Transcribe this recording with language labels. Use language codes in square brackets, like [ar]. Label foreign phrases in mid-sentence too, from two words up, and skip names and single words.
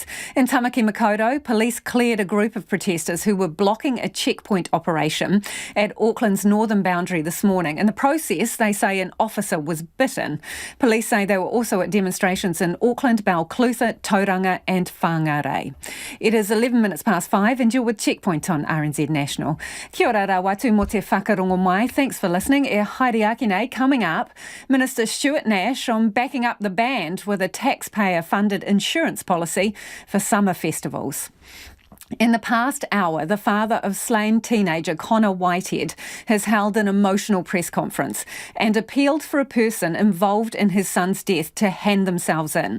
[en] In Tamaki Makaurau, police cleared a group of protesters who were blocking a checkpoint operation at Auckland's northern boundary this morning. In the process, they say an officer was bitten. Police say they were also at demonstrations in Auckland, Balclutha, Tauranga and Whangarei. It is 11 minutes past 5 and you're with Checkpoint on RNZ National. [mi] Kia ora rā watu mo te whakarongo mai. [en] Thanks for listening. [mi] E haere ake nei. [en] Coming up, Minister Stuart Nash on backing up the band with a taxpayer-funded insurance policy for summer festivals. In the past hour, the father of slain teenager Connor Whitehead has held an emotional press conference and appealed for a person involved in his son's death to hand themselves in.